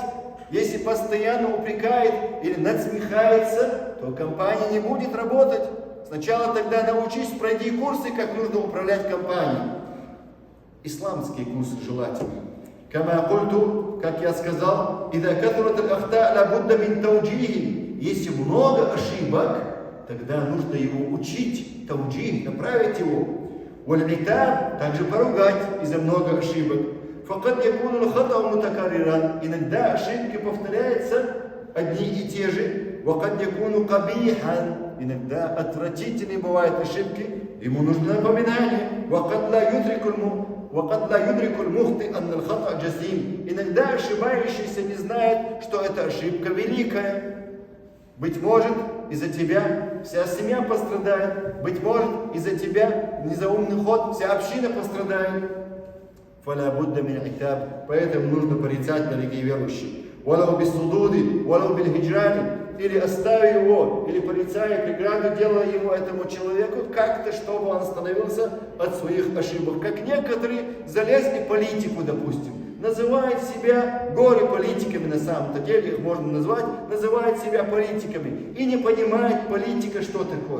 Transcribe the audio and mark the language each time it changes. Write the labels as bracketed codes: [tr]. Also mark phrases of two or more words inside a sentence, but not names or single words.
[ru] Если постоянно упрекает или надсмехается, то компания не будет работать. Сначала тогда научись, пройди курсы, как нужно управлять компанией. Исламские курсы желательно. [ar] كما قلت, [ru] как я сказал, [ar] إذا كثرت الأخطاء لا بد من توجيهه. [ru] Если много ошибок, тогда нужно его учить, тауджих, направить его. Валь-итаб, также поругать из-за много ошибок. [ar] فقد يكون الخطأ متكررا. [ru] Иногда ошибки повторяются одни и те же. [ar] وقد يكون قبيحا. [ru] Иногда отвратительные бывают ошибки, ему нужно напоминание. [ar] وقد لا يدرك المخطئ أن الخطأ جسيم. [ru] Иногда ошибающийся не знает, что эта ошибка великая. Быть может, из-за тебя вся семья пострадает. Быть может, из-за тебя незаумный ход, вся община пострадает. [ar] فلا بد من عتاب. [ru] Поэтому нужно порицать, дорогие верующие. [ar] ولو بالصدود ولو بالهجران. [ru] Или оставив его, или порицая преграду, делая его этому человеку как-то, чтобы он остановился от своих ошибок. Как некоторые залезли в политику, допустим, называют себя горе-политиками, на самом-то деле их можно назвать, называют себя политиками и не понимают политика, что такое.